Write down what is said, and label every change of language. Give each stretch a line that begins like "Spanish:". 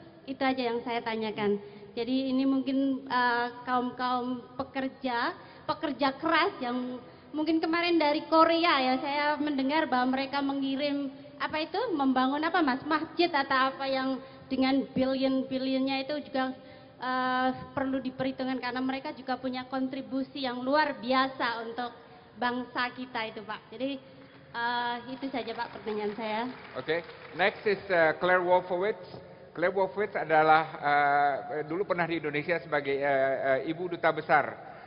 Indonesian: Itu aja yang saya tanyakan. Jadi ini mungkin kaum-kaum pekerja keras yang mungkin kemarin dari Korea ya, saya mendengar bahwa mereka mengirim membangun masjid atau apa yang dengan billion-billionnya itu juga perlu diperhitungkan karena mereka juga punya kontribusi yang luar biasa untuk bangsa kita itu Pak. Jadi itu saja Pak pertanyaan saya.
English: Okay. Next is Claire Wolfowitz.
Indonesian: Claire Wolfowitz adalah dulu pernah di Indonesia sebagai ibu duta besar.